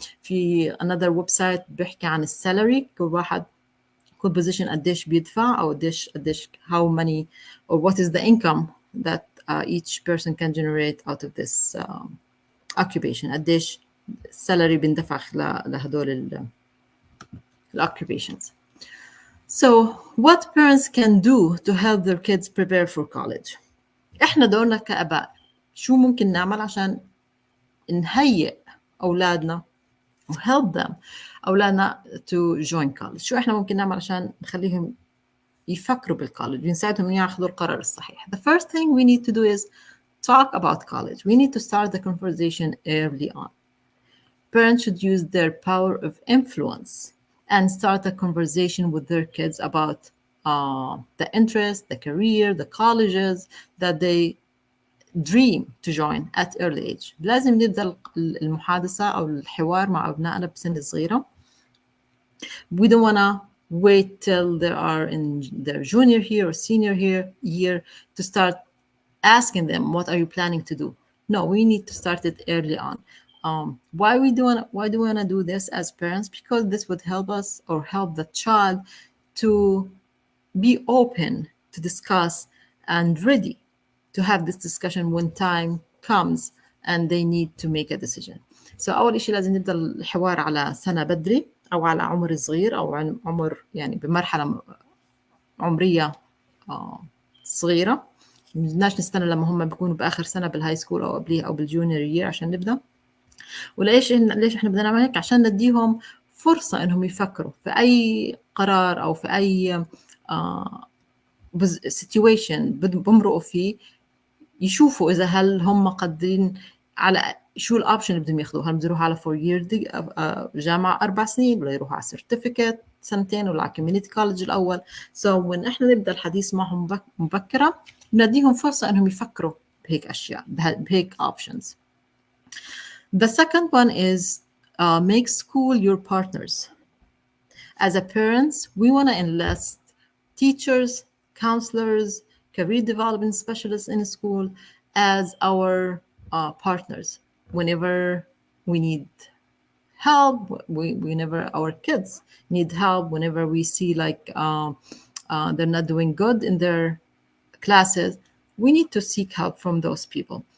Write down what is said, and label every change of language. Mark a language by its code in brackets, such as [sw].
[ar] في [en] another website [ar] بيحكي عن السالري، كل واحد كل [en] position [ar] قديش بيدفع أو قديش [en] how many or what is the income that each person can generate out of this occupation، [ar] قديش [en] salary [ar] بندفع لهدول [en] occupations. So what parents can do to help their kids prepare for college? [ar] إحنا دورنا كأباء شو ممكن نعمل عشان نهيئ أولادنا [en] help them [ar] أولادنا to join college؟ شو إحنا ممكن نعمل عشان نخليهم يفكروا بالكوليج ونساعدهم ياخذوا القرار الصحيح؟ [en] The first thing we need to do is talk about college. We need to start the conversation early on. Parents should use their power of influence and start a conversation with their kids about the interest, the career, the colleges that they dream to join at early age. [ar] لازم نبدأ المحادثة أو الحوار مع أبنائنا بسن صغيرة. [en] We don't want to wait till they are in their junior year or senior year to start asking them, what are you planning to do? No, we need to start it early on. Why do we want to do this as parents? Because this would help us or help the child to be open to discuss and ready to have this discussion when time comes and they need to make a decision. So [ar] أول إشي لازم نبدأ الحوار على سنة بدري أو على عمر صغير أو عمر يعني بمرحلة عمرية صغيرة. ما بدناش نستنى لما هم بيكونوا بآخر سنة بالهاي سكول أو قبليها أو بالجونيور يير عشان نبدأ. وليش ليش إحنا بدنا نعمل هيك؟ عشان نديهم فرصة إنهم يفكروا في أي قرار أو في أي situation بمرقوا فيه، يشوفوا إذا هل هم قادرين على شو الأوبشن اللي بدهم ياخذوه. هل بدهم يروحوا على [en] 4 year [ar] جامعة 4 سنين، ولا يروحوا على certificate سنتين، ولا على community college الأول. وإن إحنا نبدأ الحديث معهم مبكرا، نديهم فرصة إنهم يفكروا بهيك أشياء، بهيك options. [en] The second one is make school your partners. As a parents, we want to enlist teachers, counselors, career development specialists in school as our partners whenever we need help, whenever our kids need help, whenever we see like they're not doing good in their classes, we need to seek help from those people.